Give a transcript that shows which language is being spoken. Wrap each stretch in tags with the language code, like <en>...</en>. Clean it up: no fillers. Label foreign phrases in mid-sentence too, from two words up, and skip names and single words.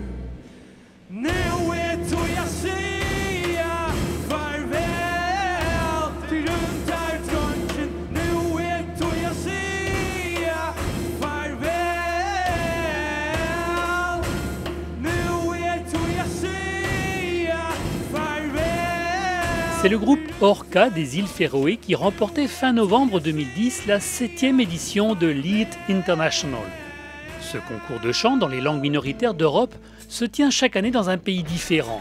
<sv>Nu är då jag säger farväl till rymdartronken. Nu är då jag säger farväl. Nu är då jag säger farväl.</sv> <fr>C'est le groupe Orca des îles Féroé qui remportait fin novembre 2010 la 7e édition de Lied International. Ce concours de chant dans les langues minoritaires d'Europe se tient chaque année dans un pays différent.</fr>